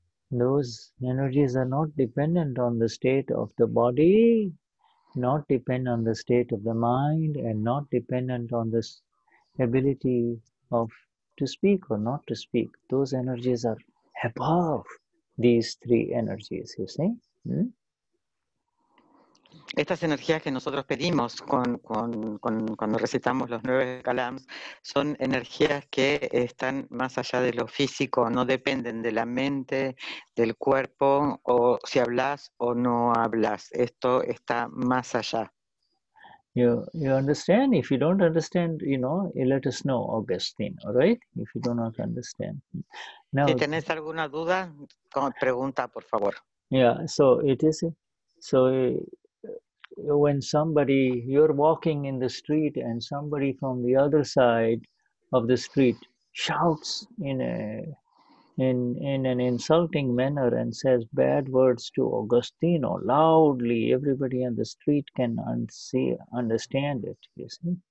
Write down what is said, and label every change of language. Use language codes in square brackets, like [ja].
[en] Those energies are not dependent on the state of the body, not dependent on the state of the mind, and not dependent on the ability of to speak or not to speak. Those energies are above these 3 energies, you see. [es] Estas energías que nosotros pedimos cuando recitamos los 9 calams son energías que están más allá de lo físico, no dependen de la mente, del cuerpo, o si hablas o no hablas. Esto está más allá. [en] You understand? If you don't understand, let us know, Augustine, all right? If you do not understand. Now, [es] Si tenés alguna duda, pregunta, por favor. [en] Yeah, so it is, when you're walking in the street and somebody from the other side of the street shouts in an insulting manner and says bad words to Augustino loudly, everybody on the street can understand it, you see.